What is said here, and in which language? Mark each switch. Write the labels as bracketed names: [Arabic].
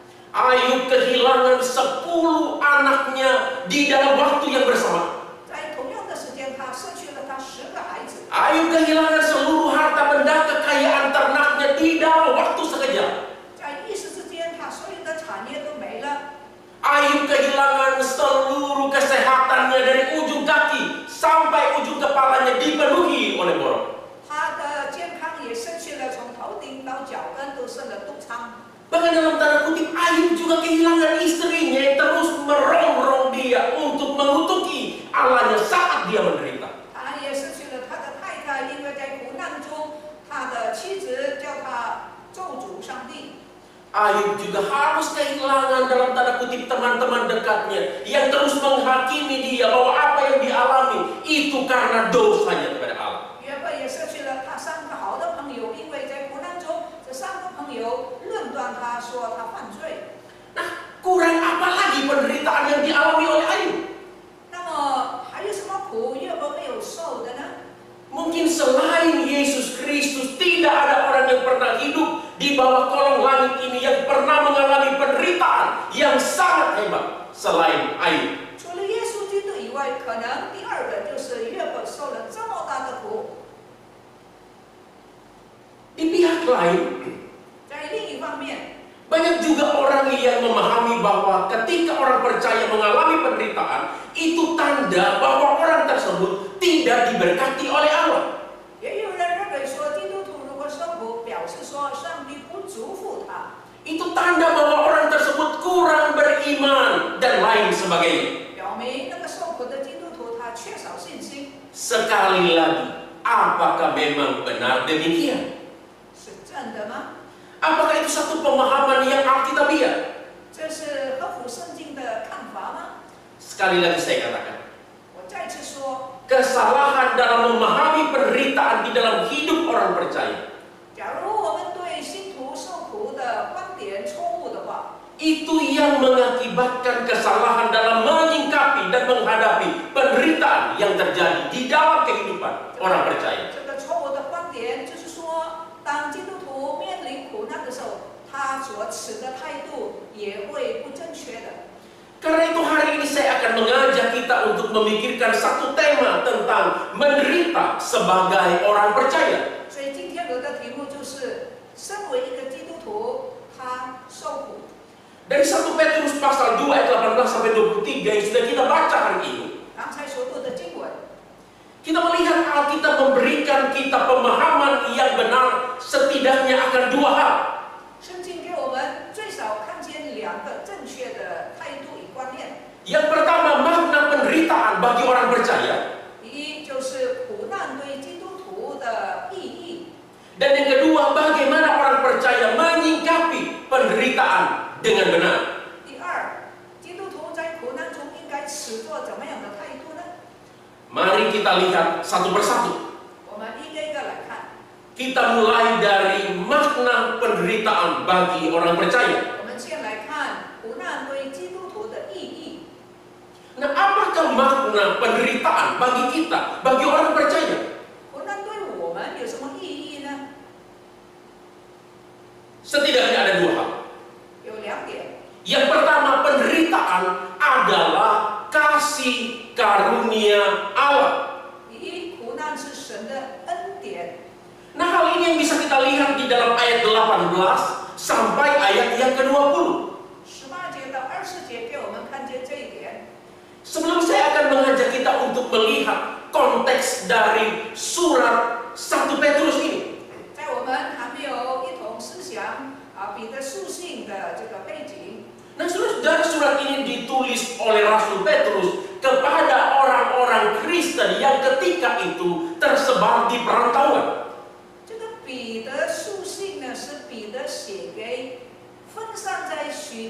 [Indonesian] Ayub kehilangan 10 anaknya di dalam waktu yang bersamaan. [Chinese] 在同样的时间，他失去了他10个孩子。 [Indonesian] Ayub kehilangan seluruh harta benda kekayaan ternaknya di dalam waktu sekejap. [Chinese] 在一时之间，他所有的产业都没了。 [Indonesian] Ayub kehilangan seluruh kesehatannya dari ujung kaki sampai ujung kepalanya dipenuhi oleh borok. [Chinese] 他的健康也失去了，从头顶到脚跟都生了毒疮。 [Indonesian] Bahkan dalam tanda kutip, Ayub juga kehilangan istrinya yang terus merongrong dia untuk mengutuki Allahnya saat dia menderita. [Chinese] 他也失去了他的太太，因为在苦难中，他的妻子叫他咒诅上帝。 [Indonesian] Ayub juga harus kehilangan dalam tanda kutip teman-teman dekatnya yang terus menghakimi dia bahwa apa yang dialami itu karena dosanya kepada Allah. [Chinese] 约伯也失去了他3个好的朋友，因为在苦难中，这3个朋友论断他说他犯罪。 [Indonesian] Nah, kurang apa lagi penderitaan yang dialami oleh Ayub? [Chinese] 那么还有什么苦约伯没有受的呢？ [Indonesian] Mungkin selain Yesus Kristus tidak ada orang yang pernah hidup di bawah kolong langit ini yang pernah mengalami penderitaan yang sangat hebat selain Ayub. [Chinese] 除了耶稣基督以外，可能第2个就是约伯受了这么大的苦。 [Indonesian] Di pihak lain, [Chinese] 在另一方面， [Indonesian] banyak juga orang yang memahami bahwa ketika orang percaya mengalami penderitaan, itu tanda bahwa orang tersebut tidak diberkati oleh Allah. [Chinese] 也有人认为说，基督徒如果受苦，表示说上帝不祝福他， [Indonesian] Itu tanda bahwa orang tersebut kurang beriman dan lain sebagainya. [Chinese] 表明那个受苦的基督徒他缺少信心。 [Indonesian] Sekali lagi, apakah memang benar demikian? [Chinese] 是真的吗？ [Indonesian] Apakah itu satu pemahaman yang alkitabiah? [Chinese] 这是合乎圣经的看法吗？ [Indonesian] Sekali lagi saya katakan, [Chinese] 我再次说， [Indonesian] kesalahan dalam memahami penderitaan di dalam hidup orang percaya [Chinese] 假如我们对信徒受苦的观点错误的话， [Indonesian] itu yang mengakibatkan kesalahan dalam menyingkapi dan menghadapi penderitaan yang terjadi di dalam kehidupan orang percaya. [Chinese] 这个错误的观点就是说，当基督徒面临苦难的时候，他所持的态度也会不正确的。 [Indonesian] Karena itu hari ini saya akan mengajak kita untuk memikirkan satu tema tentang menderita sebagai orang percaya. [Chinese] 所以今天我的题目就是，身为一个基督徒，他受苦。 [Indonesian] Dari 1 Petrus pasal 2 ayat 18 sampai 23 yang sudah kita baca hari ini, [Chinese] 刚才所读的经文， [Indonesian] kita melihat Alkitab memberikan kita pemahaman yang benar setidaknya akan 2 hal. [Chinese] 圣经给我们最少看见2个正确的态度与观念。 [Indonesian] Yang pertama, makna penderitaan bagi orang percaya. [Chinese] 第一就是苦难对基督徒的意义， [Indonesian] Dan yang kedua, bagaimana orang percaya menyingkapi penderitaan dengan benar. [Chinese] 第二，基督徒在苦难中应该持着怎么样的态度呢？ [Indonesian] Mari kita lihat satu persatu. [Chinese] 我们一个一个来看。 [Indonesian] Kita mulai dari makna penderitaan bagi orang percaya. [Chinese] 我们先来看苦难对基督徒的意义。 [Indonesian] Nah, apakah makna penderitaan bagi kita, bagi orang percaya? [Chinese] 苦难对我们有什么意义呢？ [Indonesian] Setidaknya ada 2 hal. [Chinese] 有2点。 [Indonesian] Yang pertama, penderitaan adalah kasih karunia Allah. [Chinese] 第一，苦难是神的恩典。 [Indonesian] Nah, hal ini yang bisa kita lihat di dalam ayat 18 sampai ayat yang ke-20. [Chinese] 18节到20节给我们看见这一点。 [Indonesian] Sebelum saya akan mengajak kita untuk melihat konteks dari surat 1 Petrus ini. [Chinese] 在我们还没有一同思想彼得书信的这个背景， [Indonesian] Nah, saudara, surat ini ditulis oleh Rasul Petrus kepada orang-orang Kristen yang ketika itu tersebar di perantauan. [Chinese] 这个彼得书信呢，是彼得写给分散在许